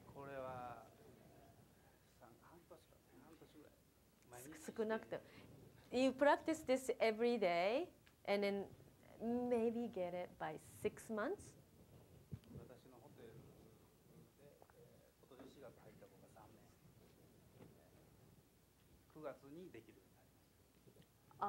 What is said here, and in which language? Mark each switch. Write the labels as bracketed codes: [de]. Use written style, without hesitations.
[ja] これは半年か半年ぐらい。毎日少なくても。 [en] You practice this every day and then maybe get it by 6 months. [ja] 私のホテルで、今年4月入った子が3年、9月にできるようになりました。